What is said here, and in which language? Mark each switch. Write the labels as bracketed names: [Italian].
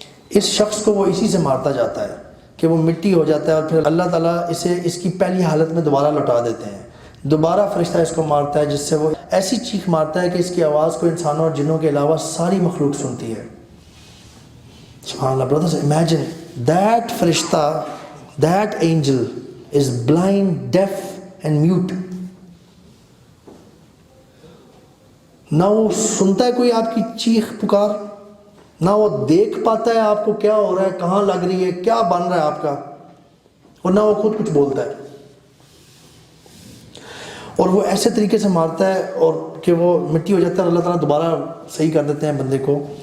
[Urdu] اس شخص کو وہ اسی سے مارتا جاتا ہے کہ وہ مٹی ہو جاتا ہے، اور پھر اللہ تعالیٰ اسے اس کی پہلی حالت میں دوبارہ لوٹا دیتے ہیں. دوبارہ فرشتہ اس کو مارتا ہے، جس سے وہ ایسی چیخ مارتا ہے کہ اس کی آواز کو انسانوں اور جنوں کے علاوہ ساری مخلوق سنتی ہے. سبحان اللہ. [English] brothers, imagine that farishta, that angel is blind, deaf and mute. [Urdu] نہ وہ سنتا ہے کوئی آپ کی چیخ پکار، نہ وہ دیکھ پاتا ہے آپ کو کیا ہو رہا ہے، کہاں لگ رہی ہے، کیا بن رہا ہے آپ کا، اور نہ وہ خود کچھ بولتا ہے. اور وہ ایسے طریقے سے مارتا ہے اور کہ وہ مٹی ہو جاتا ہے، اور اللہ تعالیٰ دوبارہ صحیح کر دیتے ہیں بندے کو.